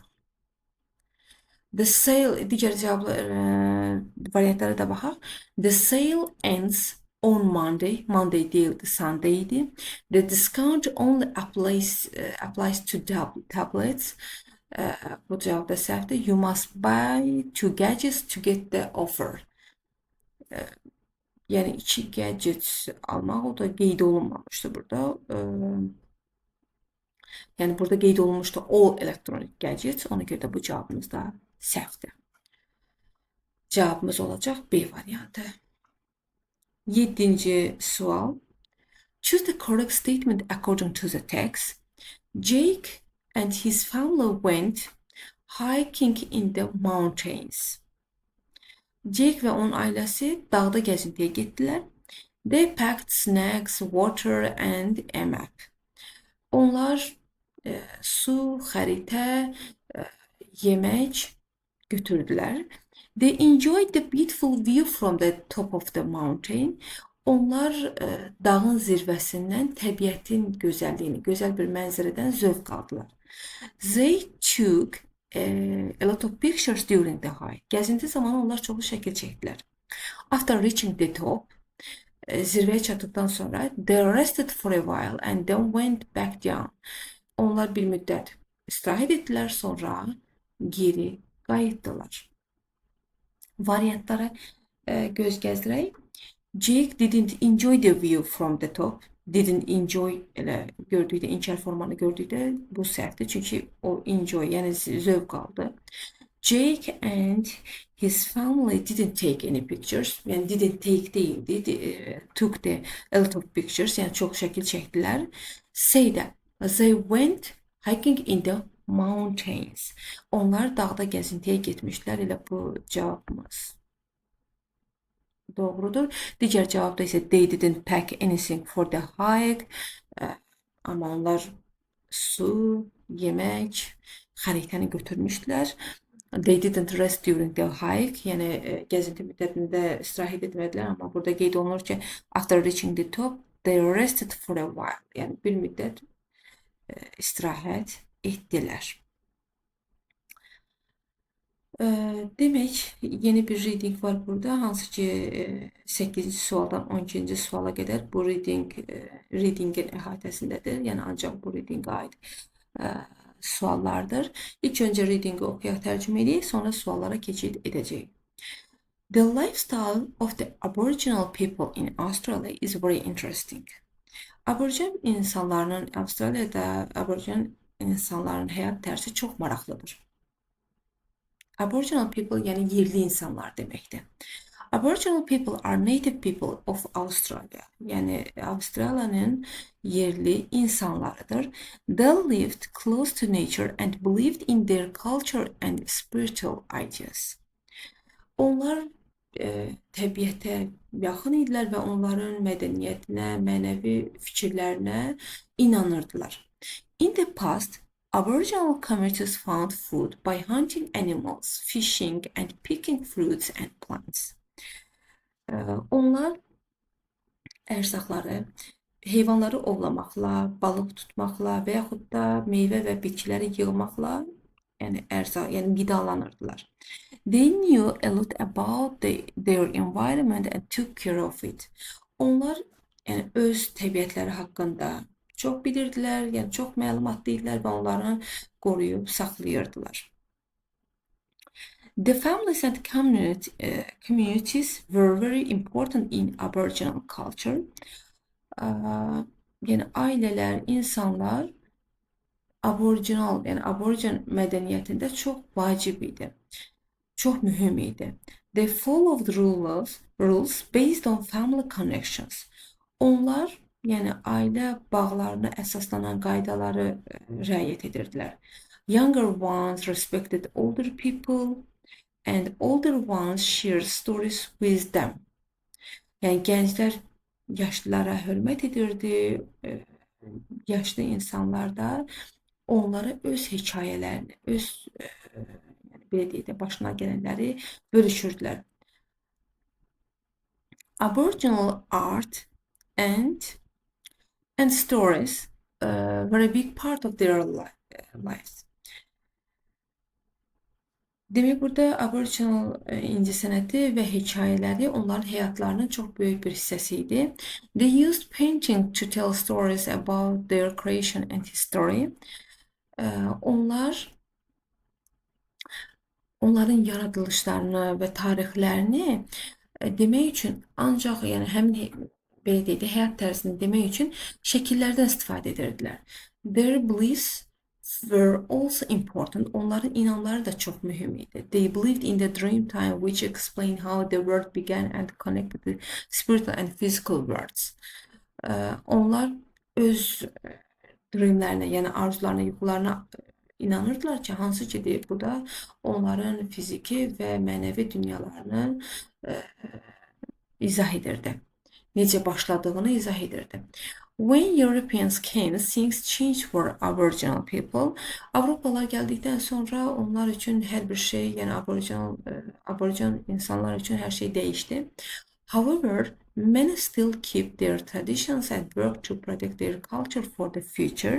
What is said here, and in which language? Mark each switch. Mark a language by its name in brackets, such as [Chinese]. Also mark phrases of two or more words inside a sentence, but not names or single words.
[English] The sale, [Azerbaijani] digər cavablar variantlara da baxaq. [English] The sale ends on Monday. [Azerbaijani] Monday deyildi, Sunday idi. [English] The discount only applies to tablets. [Azerbaijani] Bu cavab da səhvdir. [English] You must buy 2 gadgets to get the offer. [Azerbaijani] Yəni 2 gadget almaq, o da qeyd olunmamışdı burada. Yəni burada qeyd olunmuşdu [English] all electronic gadgets. [Azerbaijani] Ona görə də bu cavabımız da səhvdir. Cavabımız olacaq B variantı. 7-ci sual. [English] Choose the correct statement according to the text. Jake and his family went hiking in the mountains. [Azerbaijani] Jake və onun ailəsi dağda gəzintiyə getdilər. [English] They packed snacks, water and a map. [Azerbaijani] Onlar su, xəritə, yemək götürdülər. [English] They enjoyed the beautiful view from the top of the mountain. [Azerbaijani] Onlar dağın zirvəsindən təbiətin gözəlliyini, gözəl bir mənzərədən zövq aldılar. [English] They took a lot of pictures during the hike. [Azerbaijani] Gəzinti zamanı onlar çoxlu şəkil çəkdilər. [English] After reaching the top, [Azerbaijani] zirvəyə çatdıqdan sonra [English] they rested for a while and then went back down. [Azerbaijani] Onlar bir müddət istirahət etdilər, sonra geri qayıtdılar. Variantlara göz gəzdirək. [English] Jake didn't enjoy the view from the top. Didn't enjoy [Azerbaijani] elə gördükdə, inkar formanı gördükdə bu səhvdir. Çünki o enjoy, yəni zövq aldı. [English] Jake and his family didn't take any pictures. [Azerbaijani] Yəni [English] didn't take [Azerbaijani] değildi. [English] Took a lot of pictures. [Azerbaijani] Yəni çox şəkil çəkdilər. [English] Say that they went hiking in the mountains. [Azerbaijani] Onlar dağda gəzintiyə getmişlər. Elə bu cavabımız doğrudur. Digər cavabda isə [English] they didn't pack anything for the hike. [Azerbaijani] Amma onlar su, yemək, xəritəni götürmüşlər. [English] They didn't rest during the hike. [Azerbaijani] Yəni gəzinti müddətində istirahət etmədilər, amma burada qeyd olunur ki, [English] after reaching the top, they rested for a while. [Azerbaijani] Yəni bir müddət istirahət etdilər. Demək, yeni bir reading var burada, hansı ki 8-ci sualdan 12-ci suala qədər bu readingin əhatəsindədir. Yəni ancaq bu readingə aid suallardır. İlk öncə readingi oxuyaq, tərcümə edək, sonra suallara keçid edəcəyik. [English] The lifestyle of the Aboriginal people in Australia is very interesting. [Azerbaijani] Aborigen insanlarının, Avstraliyada Aborigen insanların həyat tərzi çox maraqlıdır. [English] Aboriginal people [Azerbaijani] yəni yerli insanlar deməkdir. [English] Aboriginal people are native people of Australia. [Azerbaijani] Yəni Avstraliyanın yerli insanlarıdır. [English] They lived close to nature and believed in their culture and spiritual ideas. [Azerbaijani] Onlar təbiətə yaxın idilər və onların mədəniyyətinə, mənəvi fikirlərinə inanırdılar. [English] In the past, Aboriginal communities found food by hunting animals, fishing and picking fruits and plants. [Azerbaijani] Onlar ərzaqları, heyvanları ovlamaqla, balıq tutmaqla və yaxud da meyvə və bitkiləri yığmaqla, yəni ərzaq, yəni qidalanırdılar. [English] They knew a lot about their environment and took care of it. [Azerbaijani] Onlar yəni öz təbiətləri haqqında çox bilirdilər, yəni çox məlumatlı idilər və onları qoruyub saxlayırdılar. [English] The families and communities were very important in Aboriginal culture. [Azerbaijani] Yəni ailələr, insanlar Aboriginal, yəni Aborigen mədəniyyətində çox vacib idi. Çox mühüm idi. [English] They followed rules based on family connections. [Azerbaijani] Onlar yəni ailə bağlarına əsaslanan qaydaları riayət edirdilər. [English] Younger ones respected older people and older ones shared stories with them. [Azerbaijani] Yəni gənclər yaşlılara hörmət edirdi, yaşlı insanlar da onlara öz hekayələrini, öz belə deyək də başına gələnləri bölüşürdülər. [English] Aboriginal art and stories were a big part of their lives. [Azerbaijani] Demək, burada Aboriginal incəsənəti və hekayələri onların həyatlarının çox böyük bir hissəsi idi. [English] They used painting to tell stories about their creation and history. [Azerbaijani] Onların yaradılışlarını və tarixlərini demək üçün ancaq yəni həmin belə deyək də həyat tərzini demək üçün şəkillərdən istifadə edirdilər. [English] Their beliefs were also important. [Azerbaijani] Onların inanları da çox mühüm idi. [English] They believed in the dream time, which explained how the world began and connected the spiritual and physical worlds. [Azerbaijani] Onlar öz dreamlərinə, yəni arzularına, yuxularına inanırdılar ki, hansı ki bu da onların fiziki və mənəvi dünyalarını izah edirdi. Necə başladığını izah edirdi. [English] When Europeans came, things changed for Aboriginal people. [Azerbaijani] Avropalılar gəldikdən sonra onlar üçün hər bir şey, yəni Aborigen insanlar üçün hər şey dəyişdi. [English] However, many still keep their traditions and work to protect their culture for the future.